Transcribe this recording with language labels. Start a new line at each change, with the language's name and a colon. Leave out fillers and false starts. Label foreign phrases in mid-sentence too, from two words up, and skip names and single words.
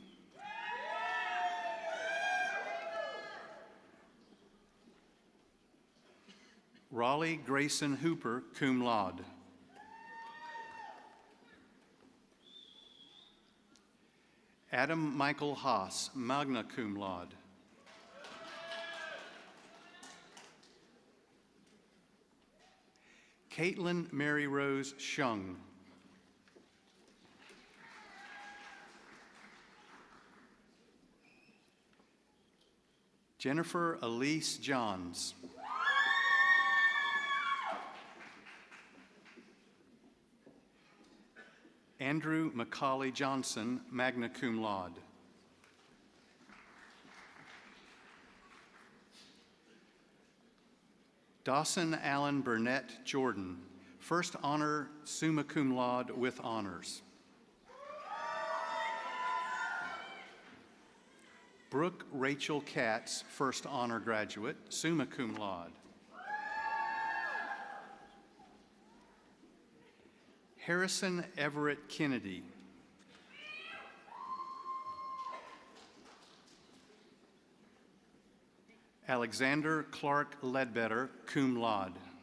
English: Raleigh Grayson Hooper,
Latin: cum laude.
English: Adam Michael Haas,
Latin: magna cum laude.
English: Caitlin Mary Rose Shung. Jennifer Elise Johns. Andrew Macaulay Johnson,
Latin: magna cum laude.
English: Dawson Allen Burnett Jordan, first honor
Latin: summa cum laude
English: with honors. Brooke Rachel Katz, first honor graduate,
Latin: summa cum laude.
English: Harrison Everett Kennedy. Alexander Clark Ledbetter,
Latin: cum laude.